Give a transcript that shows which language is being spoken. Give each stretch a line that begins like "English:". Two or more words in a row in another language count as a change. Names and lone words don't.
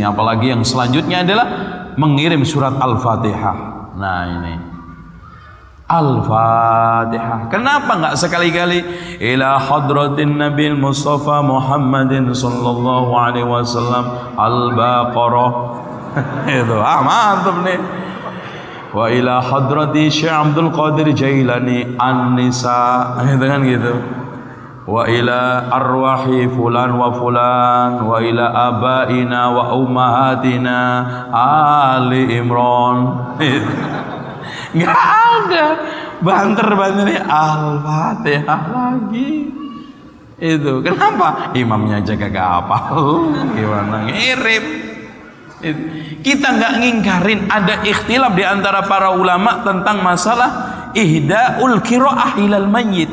Indonesian: Apalagi yang selanjutnya adalah mengirim surat Al-Fatihah. Nah, ini Al-Fatihah. Kenapa enggak sekali-kali
Arabic: إلى حضرة النبي المصطفى محمد صلى الله عليه وسلم البقرة.
Indonesian: Itu mantap nih.
Arabic: وإلى حضرة الشيخ عبد القادر الجيلاني النساء.
Indonesian: Itu kan gitu.
Arabic: وإلى أرواح فلان وفلان وإلى آبائنا وأمهاتنا آل عمران.
Indonesian: Nggak ada, banter-banternya Al-Fatihah lagi. Itu kenapa? Imamnya aja kagak hafal, gimana ngirim. Kita nggak ngingkarin ada ikhtilaf di antara para ulama tentang masalah
Arabic: إهداء القراءة إلى الميت.